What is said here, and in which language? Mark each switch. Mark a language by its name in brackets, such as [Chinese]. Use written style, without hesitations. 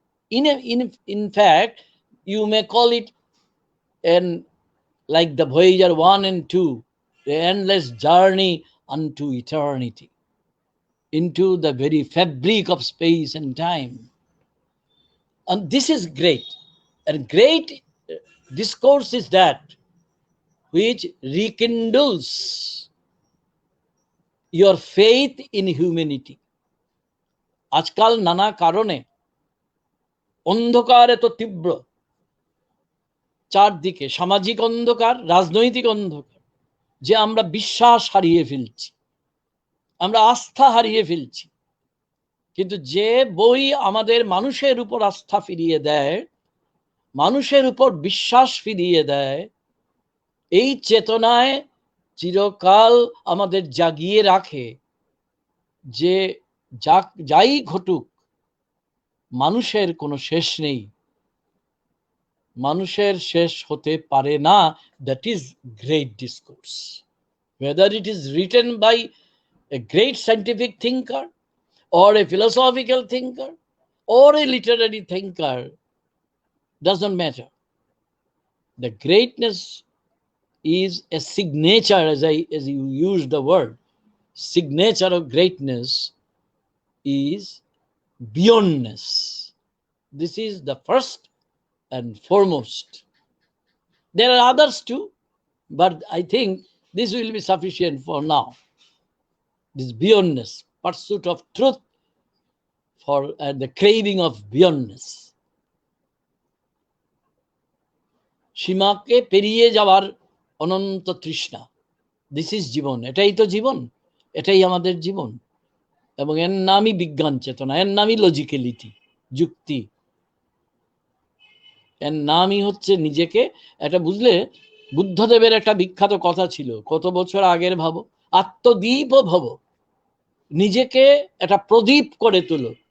[English] In fact, you may call it like the Voyager 1 and 2, the endless journey unto eternity, into the very fabric of space and time. And this is great. And great discourse is that which rekindles your faith in humanity. [Bangla] আজকাল নানা কারণে অন্ধকার এত তীব্র, চারদিকে সামাজিক অন্ধকার, রাজনৈতিক অন্ধকার, যে আমরা বিশ্বাস হারিয়ে ফেলছি, আমরা আস্থা হারিয়ে ফেলছি। কিন্তু যে বই আমাদের মানুষের উপর আস্থা ফিরিয়ে দেয়, মানুষের উপর বিশ্বাস ফিরিয়ে দেয়, এই চেতনায় চিরকাল আমাদের জাগিয়ে রাখে যে যাই ঘটুক, মানুষের কোনো শেষ নেই, মানুষের শেষ হতে পারে না। [English] That is great discourse. Whether it is written by a great scientific thinker or a philosophical thinker or a literary thinker, doesn't matter. The greatness is a signature, as you use the word. Signature of greatness is beyondness. This is the first and foremost. There are others too, but I think this will be sufficient for now. This beyondness, pursuit of truth, for the craving of beyondness. [Bangla] সীমাকে পেরিয়ে যাওয়ার অনন্ত তৃষ্ণা, [English] this is [Bangla] জীবন। এটাই তো জীবন, এটাই আমাদের জীবন। এবং এর নামই বিজ্ঞান চেতনা, এর নামই লজিক্যালিটি, যুক্তি। এর নামই হচ্ছে নিজেকে এটা, বুঝলে বুদ্ধদেবের একটা বিখ্যাত কথা ছিল, কত বছর আগের, ভাবো, আত্মদীপ ভব, নিজেকে একটা প্রদীপ করে তোলো।